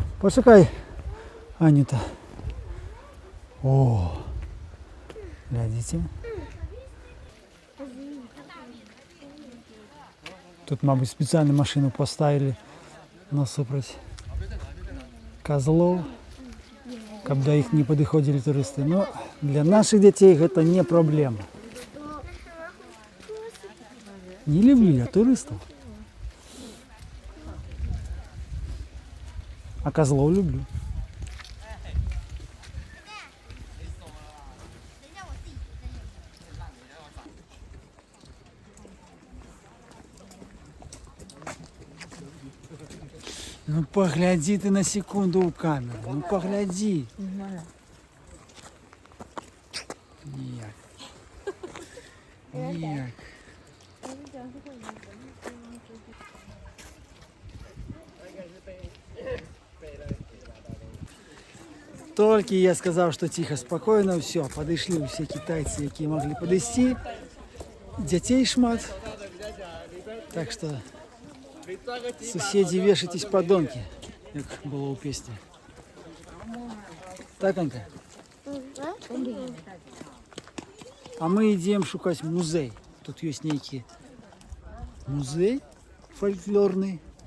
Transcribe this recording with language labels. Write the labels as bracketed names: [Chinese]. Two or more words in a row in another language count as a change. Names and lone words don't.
[Russian] Почекай, Анюта. О, глядите. [Ukrainian] Тут, мабуть, спеціальну машину поставили насупроть козлов, каб до їх не підходили туристи. Но для наших дітей це не проблема. [Russian] Не люблю я туристов. А козлов люблю. Ну погляди ты на секунду у камеры. Ну погляди. Ніяк. [Ukrainian] Ніяк. [Russian] Только я сказал, что тихо, спокойно, все, подошли все китайцы, які могли подойти. Детей шмат. Так что сусіди, вешайтесь подонки, [Ukrainian] як було у пісні. Так, Анька? А ми йдемо шукати музей. Тут є некий музей фольклорний.